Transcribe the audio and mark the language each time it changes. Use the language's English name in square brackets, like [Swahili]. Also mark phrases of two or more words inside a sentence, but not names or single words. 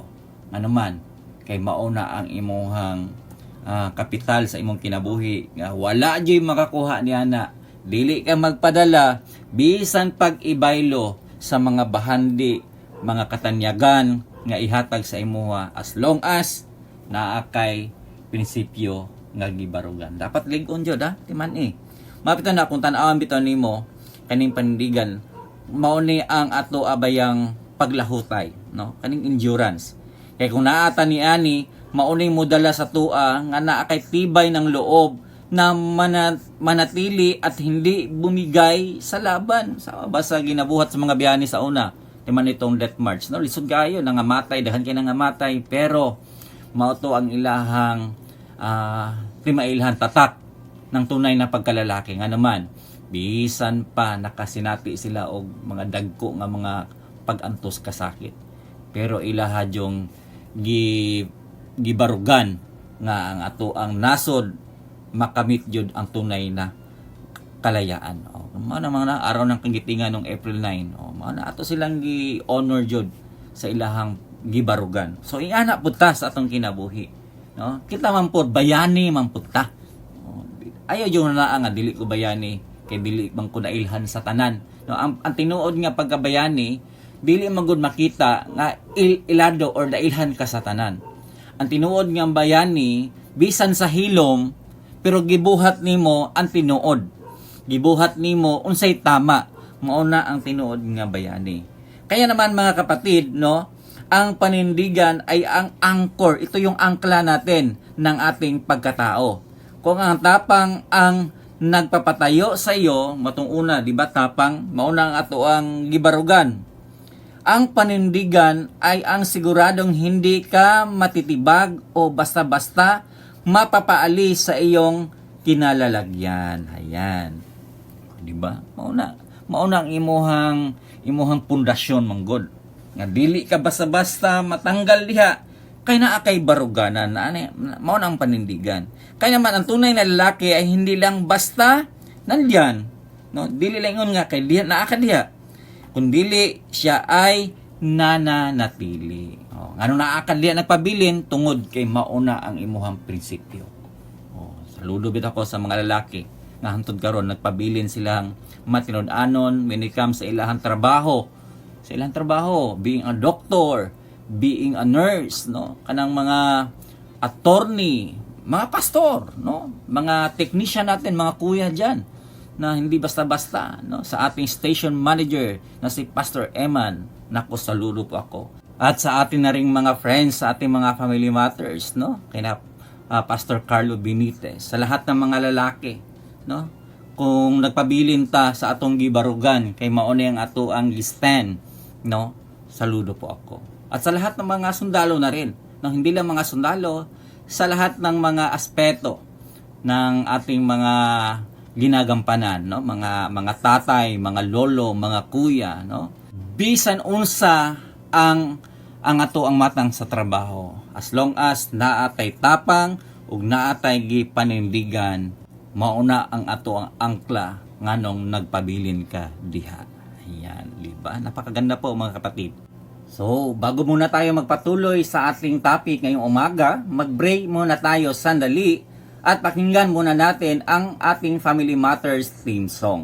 [Cebuano] Ano man, kay mauna ang imuhang kapital sa imong kinabuhi. Wala jud makakuha niya na. Dili ka magpadala bisan pag-ibaylo sa mga bahandi, mga katanyagan nga ihatag sa imuha [English] as long as [Cebuano] naa kay prinsipyo nga gibarugan. Dapat ligon jud ha, timan Mapito na kung tan-awan bitaw nimo kaning panindigan, mao ni ang ato abayang paglahutay, no? Kaning endurance. Kaya kung naata ni ani, mao ni modala sa tua nga naa kay [Filipino] tibay ng loob na manatili at hindi bumigay sa laban. [Cebuano] Sa basa ginabuhat sa mga biyani sa una. Timan itong death march, no? Lisod kayo, nangamatay, dahan kayo nangamatay, pero mao to ang ilahang timailhan [Filipino] tatak ng tunay na pagkalalaki [Cebuano] nga naman. Bisan pa nakasinati sila og mga dagko nga mga pagantos kasakit. Pero ilaha jong gibarugan nga ang ato ang nasod makamit jud ang [Filipino] tunay na kalayaan. [Cebuano] Mao na [Filipino] mga araw ng kagitingan ng April 9. [Cebuano] Mao na ato silang gi-honor jud sa ilahang gibarugan. So iana pud ta sa atong kinabuhi, no? Kita man pud bayani man pud ta. Ayaw yung naa nga dili ko bayani kay dili bang ko nailhan sa tanan, no? Ang tinuod nga pagkabayani dili man gud makita nga ilado or dailhan ka sa tanan. Ang tinuod nga bayani bisan sa hilom pero gibuhat nimo ang tinuod. Gibuhat nimo unsay tama. Mao na ang tinuod nga bayani. [Filipino] Kaya naman mga kapatid, no, ang panindigan ay ang anchor. Ito yung angkla natin ng ating pagkatao. Kung ang tapang ang nagpapatayo sa iyo, [Cebuano] matong una, di ba tapang, mauna ang ato ang gibarugan. [Filipino] Ang panindigan ay ang siguradong hindi ka matitibag o basta-basta mapapaalis sa iyong kinalalagyan. Ayan. Di ba? [Cebuano] Mauna ang imuhang pundasyon manggod. Nga dili ka basta-basta matanggal diha kay naa kay baruganan na mao na ang panindigan. [Filipino] Kaya naman ang tunay na lalaki ay hindi lang basta nandiyan, no? [Cebuano] Dili lang ingon nga kay diha naa ka diha. Kundili [Filipino] siya ay nananatili. [Cebuano] Ngano naa ka diha nagpabilin tungod kay mauna ang imuhang prinsipyo. Saludo bit ako sa mga lalaki nga hantod karon nagpabilin silang matinud-anon [English] when it comes [Cebuano] sa ilahang trabaho. Sa ilahang trabaho, [English] being a doctor, being a nurse, no? [Cebuano] Kanang mga attorney, mga pastor, no? [Filipino] Mga technician natin, mga kuya diyan na hindi basta-basta, no? Sa ating station manager na si Pastor Eman, nako saludo po ako. At sa atin na ring mga friends, sa ating mga [English] family matters, [Filipino] no? Kaya Pastor Carlo Benitez, sa lahat ng mga lalaki, no? [Cebuano] Kung nagpabilin ta sa atong gibarugan kay mao ni ang ato ang stand, no? [Filipino] Saludo po ako. At sa lahat ng mga sundalo na rin, no? Hindi lang mga sundalo, sa lahat ng mga aspeto ng ating mga ginagampanan, no? Mga tatay, mga lolo, mga kuya, no? [Cebuano] Bisan unsa ang ato ang matang sa trabaho, [English] as long as [Cebuano] naatay tapang ug naatay gipanindigan, mauna ang ato ang angkla nganong nagpabilin ka diha. [Filipino] Ayan, di ba? Napakaganda po mga kapatid. So, bago muna tayo magpatuloy sa ating topic ngayong umaga, mag-break muna tayo sandali at pakinggan muna natin ang ating Family Matters theme song.